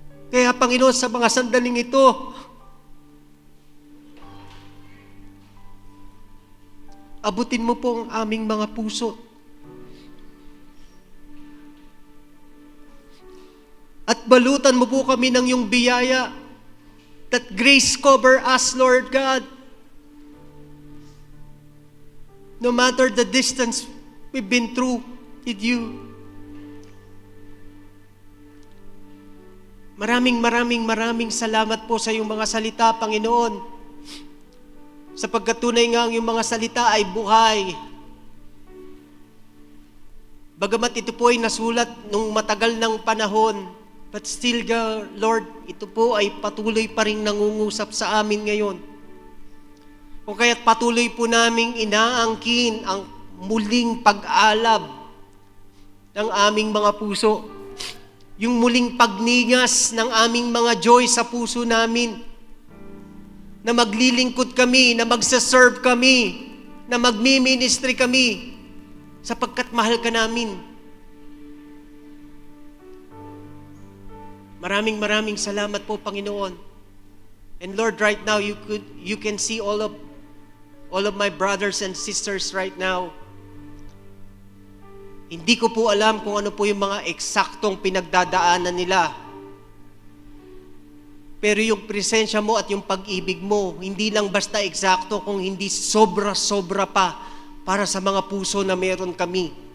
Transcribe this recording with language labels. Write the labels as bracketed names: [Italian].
[Filipino] Kaya, Panginoon, sa mga sandaling ito, abutin mo po ang aming mga puso. At balutan mo po kami ng iyong biyaya. [English] That grace cover us, Lord God. No matter the distance we've been through with you. [Filipino] Maraming salamat po sa iyong mga salita, Panginoon. Sapagkat tunay nga ang iyong mga salita ay buhay. Bagamat ito po ay nasulat nung matagal ng panahon, [English] but still, Lord, [Filipino] ito po ay patuloy pa rin nangungusap sa amin ngayon. Kung kaya't patuloy po naming inaangkin ang muling pag-alab ng aming mga puso. Yung muling pagningas ng aming mga joy sa puso namin. Na maglilingkod kami, na magsaserve kami, na magmi-ministry kami, sapagkat mahal ka namin. Maraming salamat po, Panginoon. [English] And Lord, right now you can see all of my brothers and sisters right now. [Filipino] Hindi ko po alam kung ano po yung mga eksaktong pinagdadaanan nila. Pero yung presensya mo at yung pag-ibig mo, hindi lang basta eksakto, kung hindi sobra-sobra pa para sa mga puso na meron kami.